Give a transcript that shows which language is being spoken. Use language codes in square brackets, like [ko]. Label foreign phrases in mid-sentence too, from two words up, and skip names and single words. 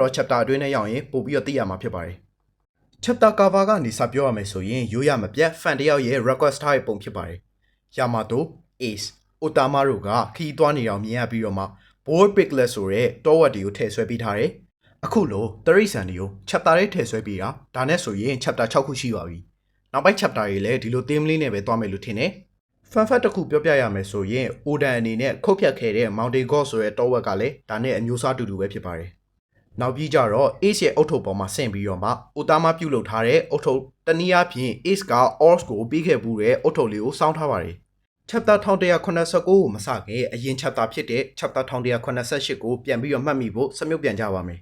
[my] chapter အတွင်းနဲ့ရောက်ရင်ပို့ပြီးတော့သိရမှာဖြစ်ပါတယ် [en] chapter cover [my] ကနေစပြောရမယ်ဆိုရင်ရိုးရမပြတ် fan တယောက်ရဲ့ request ထားတဲ့ပုံဖြစ်ပါတယ် Yamato, Ace, Otama တို့ကခီးသွားနေအောင်မြင်ရပြီးတော့မှ Bold Piglet ဆိုတဲ့တောဝက်တွေကိုထည့်ဆွဲပေးထားတယ်အခုလိုတရိတ်ဆန်တွေကို chapter လေးထည့်ဆွဲပေးတာဒါနဲ့ဆိုရင် chapter 6ခုရှိပါပြီနောက်ပိုင်း chapter တွေလည်းဒီလို theme လေးနဲ့ပဲတွားမယ်လို့ထင်တယ် [en] fun fact [my] တစ်ခုပြောပြရမယ်ဆိုရင် Oden အနေနဲ့ခုတ်ဖြတ်ခဲ့တဲ့ Mountain God ဆိုတဲ့တောဝက်ကလည်းဒါနဲ့အမျိုးအစားတူတူပဲဖြစ်ပါတယ်နောက်ပြီးကြတော့ Ace ရဲ့အု တ်ထုပ်ပေါ်မှာဆင့်ပြီးတော့မှ Otama ပြုတ်လုပ်ထားတဲ့အုတ်ထုပ်တနည်းအားဖြင့် Ace က Ors ကိုပြီးခဲ့မှုတဲ့အုတ်ထုပ်လေးကိုစောင်းထားပါတယ်chapter 1189ကိုမစခင်အရင် chapter ဖြစ်တဲ့ chapter 1188ကိုပြန်ပြီးတော့မှတ်မိဖို့စမြုပ်ပြန်ကြပါမယ်